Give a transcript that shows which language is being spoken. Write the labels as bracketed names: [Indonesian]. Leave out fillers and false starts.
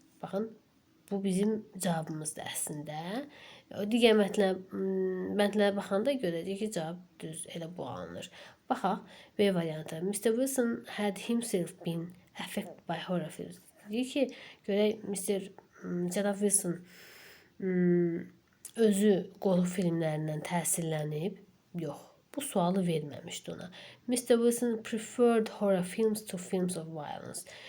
[Azerbaijani] Baxın, bu bizim cavabımızdır əslində. Digər mətnlərə baxanda görəcək ki, cavab düz elə bu alınır. Baxaq, B variantı. Mr. [English] Wilson had himself been affected by horror films. [Azerbaijani] Deyir ki, görək, cənab Wilson özü qorxu filmlərindən təsirlənib. Yox, bu sualı verməmişdi ona. [English] Mr. Wilson preferred horror films to films of violence.